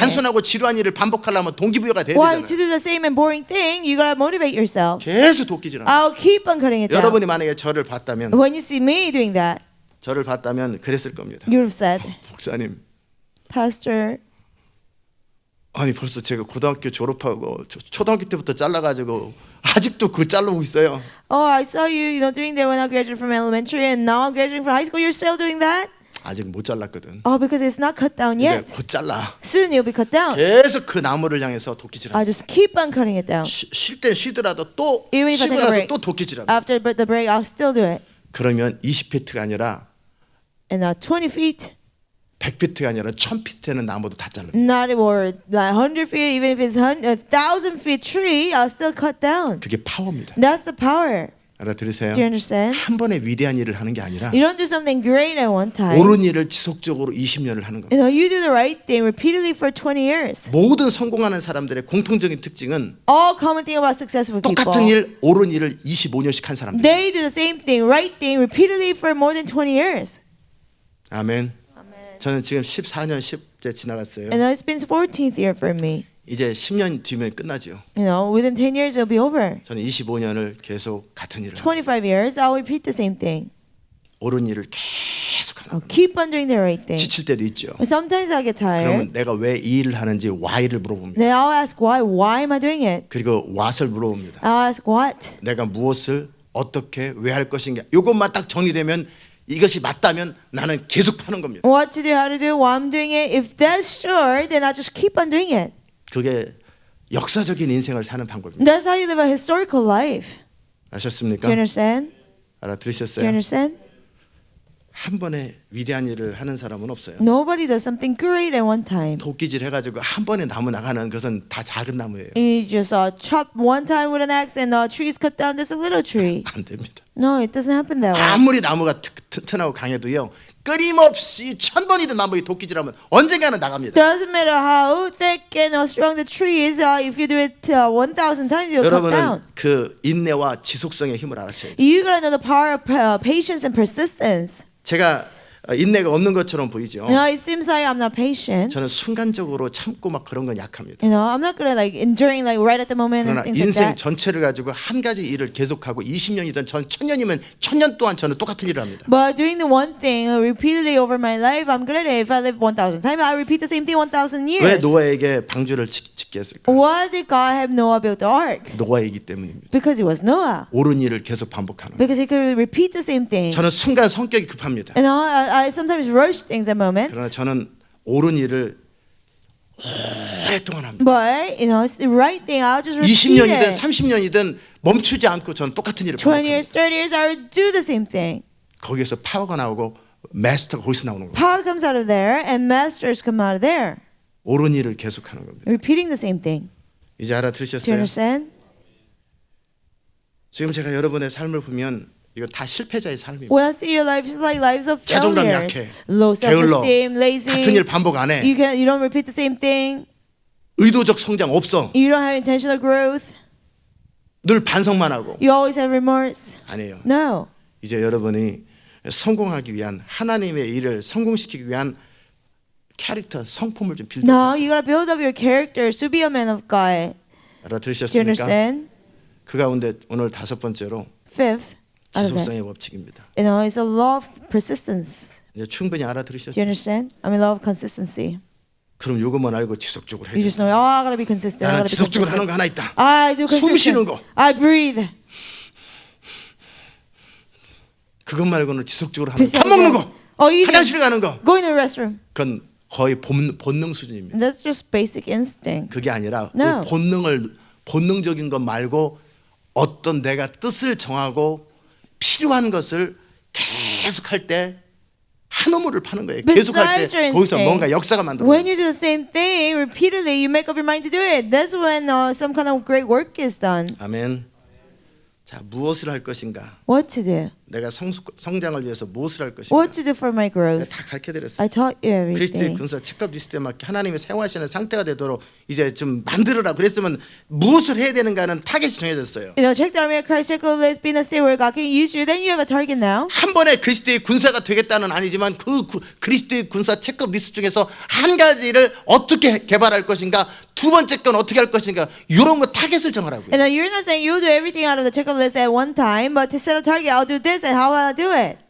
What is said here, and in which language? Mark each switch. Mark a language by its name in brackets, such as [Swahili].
[Korean] 단순하고 지루한 일을 반복하려면 동기부여가 돼야 [English] Why to [Korean] 되잖아요. [English] do the same and boring thing? You gotta motivate yourself. [Korean] 계속 도끼질합니다. [English] I'll keep on cutting it down. [Korean] 여러분이 만약에 저를 봤다면 [English] When you see me doing that, [Korean] 그랬을 겁니다. [English] you would have said, [Korean] 목사님, [English] Pastor, [Korean] 아니 벌써 제가 고등학교 졸업하고 초등학교 때부터 잘라가지고 아직도 그거 자르고 있어요. [English] oh, I saw you, you know, doing that when I graduated from elementary, and now I'm graduating from high school. You're still doing that? [Korean] 아직 못 잘랐거든. [English] Oh, because it's not cut down [Korean] 이제 [English] yet. [Korean] 곧 잘라. [English] Soon you'll be cut down. [Korean] 계속 그 나무를 향해서 [English] I [Korean] 도끼질합니다. [English] just keep on cutting it down. [Korean] 쉴 땐 쉬더라도 또 [English] Even if I take a [Korean] 나서 [English] break. [Korean] 또 도끼질합니다. [English] After the break, I'll still do it. [Korean] 그러면 20피트가 아니라 [English] And now 20 feet, [Korean] 100피트가 아니라 1000피트 되는 나무도 다 잘라. [English] not or like 100 feet, even if it's 1,000 feet tree, I'll still cut down. [Korean] 그게 파워입니다. [English] That's the power. [Korean] 알아들으세요? [English] Do you understand? [Korean] 한 번에 위대한 일을 하는 게 아니라 [English] You don't do something great at one time. [Korean] 옳은 일을 지속적으로 20년을 하는 겁니다. [English] You know, you do the right thing repeatedly for 20 years. [Korean] 모든 성공하는 사람들의 공통적인 특징은 [English] All common thing about successful people. [Korean] 똑같은 일, 옳은 일을 25년씩 한 사람들. [English] They do the same thing, right thing, repeatedly for more than 20 years. [Korean] 아멘. 저는 지금 14년 10째 지나갔어요. [English] And it's been 14th year for me. [Korean] 이제 10년 뒤면 끝나죠. [English] You know, within 10 years it'll be over. [Korean] 저는 25년을 계속 같은 일을 합니다. [English] 25 years, I'll repeat the same thing. [Korean] 옳은 일을 계속 하는 [English] I'll [Korean] 겁니다. [English] keep on doing the right thing. [Korean] 지칠 때도 있죠. [English] But sometimes I get tired. [Korean] 그러면 내가 왜 이 일을 하는지 why를 물어봅니다. [English] Then I'll ask why. Why am I doing it? [Korean] 그리고 what을 물어봅니다. [English] I'll ask what. [Korean] 내가 무엇을 어떻게 왜 할 것인가. 이것만 딱 정리되면 이것이 맞다면 나는 계속 파는 겁니다. [English] What to do, how to do, why I'm doing it. If that's sure, then I just keep on doing it. [Korean] 그게 역사적인 인생을 사는 방법입니다. [English] That's how you live a historical life. [Korean] 아셨습니까? [English] Do you understand? Do you [Korean] 알아들으셨어요? [English] understand? [Korean] 한 번에 위대한 일을 하는 사람은 없어요. [English] Nobody does something great at one time. [Korean] 도끼질 해가지고 한 번에 나무 나가는 것은 다 작은 나무예요. [English] You just chop one time with an axe and the trees cut down just a little tree. [Korean] 안 됩니다. [English] No, it doesn't happen that way. [Korean] 아무리 나무가 튼튼하고 강해도요. 끊임없이 1000번이든 나무에 도끼질하면 언젠가는 나갑니다. [English] Doesn't matter how thick and how strong the tree is. If you do it 1,000 times, you'll cut [Korean] 여러분은 [English] down. [Korean] 그 인내와 지속성의 힘을 알아셔야 돼요. [English] You gotta know the power of patience and persistence. [Korean] 제가 인내가 없는 것처럼 보이죠. [English] You know, it seems like I'm not patient. [Korean] 저는 순간적으로 참고 막 그런 건 약합니다. [English] You know, I'm not gonna like enduring like right at the moment and [Korean] 그러나 [English] things like [Korean] 인생 [English] that. [Korean] 전체를 가지고 한 가지 일을 계속하고 20년이든 전 1000년이면 1000년 동안 저는 똑같은 일을 합니다. [English] But doing the one thing repeatedly over my life, I'm good at it. If I live 1,000 times, I repeat the same thing 1,000 [Korean] 왜 [English] years. [Korean] 노아에게 방주를 짓게 했을까? [English] Why did God have Noah build the ark? [Korean] 노아이기 때문입니다. [English] Because it was Noah. [Korean] 옳은 일을 계속 반복하는 거예요. [English] Because he could repeat the same thing. [Korean] 저는 순간 성격이 급합니다. [English] And I sometimes rush things at moments. [Korean] 그러나 저는 옳은 일을 오랫동안 합니다. [English] But you know, it's the right thing. I'll just repeat [Korean] 20년이든 [English] it. [Korean] 30년이든 멈추지 않고 저는 똑같은 일을 [English] 20 [Korean] 반복합니다. [English] years, 30 years, I will do the same thing. [Korean] 거기에서 파워가 나오고 마스터가 거기서 나오는 거예요. [English] Power comes out of there, and masters come out of there. [Korean] 옳은 일을 계속하는 겁니다. [English] repeating the same thing. [Korean] 이제 [English] Do you [Korean] 알아들으셨어요? [English] understand? [Korean] 지금 제가 여러분의 삶을 보면 이거 다 실패자의 삶입니다. [English] When I see your life, it's like lives of [Korean] 자존감 [English] failures. [Korean] 약해. [English] Low [Korean] 게을러. [English] self-esteem, lazy. [Korean] 같은 일 반복 안 해. [English] You don't repeat the same thing. [Korean] 의도적 성장 없어. [English] You don't have intentional growth. [Korean] 늘 반성만 하고. [English] You always have remorse. [Korean] 아니에요. [English] No. [Korean] 이제 여러분이 성공하기 위한 하나님의 일을 성공시키기 위한 캐릭터 성품을 좀 빌드. [English] No, you gotta build up your characters to be a man of God. Do you [Korean] 알아들으셨습니까? [English] understand? [Korean] 그 가운데 오늘 5번째로 [English] Fifth, out of that, [Korean] 지속성의 법칙입니다. [English] it's a law of persistence. [Korean] 이제 충분히 [English] Do [Korean] 알아들으셨죠? [English] you understand? law of consistency. [Korean] 그럼 요것만 알고 지속적으로 해야 [English] You just [Korean] 돼. [English] know, I gotta be consistent. I [Korean] 나는 [English] gotta be [Korean] 지속적으로 하는 거 하나 있다. [English] I do [Korean] 숨 쉬는 거. [English] consistent. I breathe. [Korean] 그것 말고는 지속적으로 하는 거. 밥 먹는 거. [English] eating. [Korean] 화장실 가는 거. [English] Going to the restroom. [Korean] 그건 거의 본능 수준입니다. [English] That's just basic instinct. [Korean] 그게 아니라 [English] No. [Korean] 그 본능적인 것 말고 어떤 내가 뜻을 정하고 필요한 것을 계속 할 때 한 우물을 파는 거예요. 계속 할 [English] Besides your [Korean] 때 거기서 [English] instinct, [Korean] 뭔가 역사가 만들어져요. [English] When you do the same thing repeatedly, you make up your mind to do it. That's when some kind of great work is done. [Korean] 아멘. 자, 무엇을 할 것인가? [English] What to do? [Korean] 내가 성장을 위해서 무엇을 할 것인가? [English] What to do for my [Korean] 내가 [English] growth? [Korean] 다 가르쳐드렸어요. [English] I taught you [Korean] 그리스도의 [English] everything. [Korean] 군사 책급 리스트에 맞게 하나님의 사용하시는 상태가 되도록 이제 좀 만들어라. 그랬으면 무엇을 해야 되는가는 타겟이 정해졌어요. [English] Check the army of Christ checklist, be in a state where God can use you. Then you have a target now. [Korean] 한 번에 그리스도의 군사가 되겠다는 아니지만 그리스도의 군사 체크업 리스트 중에서 한 가지를 어떻게 개발할 것인가, 두 번째 건 어떻게 할 것인가, 이런 거 타겟을 정하라고요. [English] And you're not saying you'll do everything out of the checklist at one time, but to set a target, I'll do this and how will I do it?